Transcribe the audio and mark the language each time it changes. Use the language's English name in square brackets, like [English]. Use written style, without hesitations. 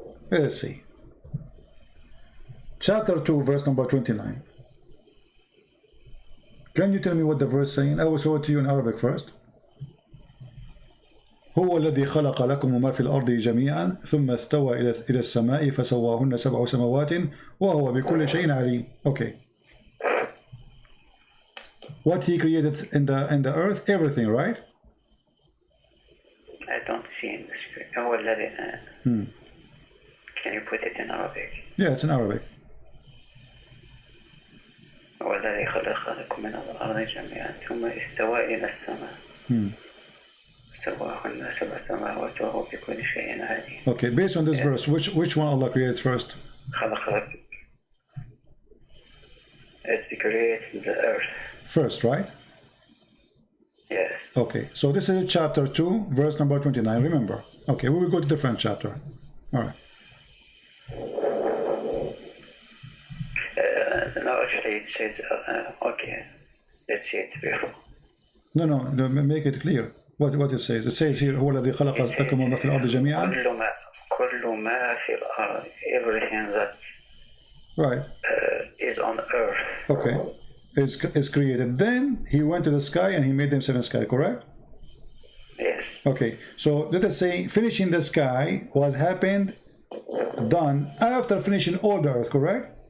[English] Let's see. Chapter 2, verse number 29. Can you tell me what the verse is saying? I will show it to you in Arabic first. [Arabic] هو الذي خلق لكم ما في الأرض جميعا ثم استوى إلى السماء فسواهن 7 سماوات وهو بكل شيء عليم. [English] Okay. What he created in the earth, everything, right? I don't see in the screen. [Arabic] هو الذي. [English] Can you put it in Arabic? Yeah, it's in Arabic. [Arabic] هو الذي خلق لكم من الأرض جميعا ثم استوى إلى السماء. سواهن 7 سماوات وهو بكل شيء عليم. [English] Okay, based on this verse, which one Allah created first? [Arabic] خلق لكم. [English] Is to create the earth. First, right? Yes. Okay, so this is chapter 2, verse number 29. Remember. Okay, we will go to different chapter. All right. No, actually it says, okay, let's see it before. No, make it clear. What it says. It says here, [Arabic] هو الذي خلق لكم ما في الأرض جميعا. كل ما في الأرض, [English] everything that right is on earth. Okay, is created. Then he went to the sky and he made them 7 sky, correct? Yes. Okay, so let us say finishing the sky was done after finishing all the earth, correct?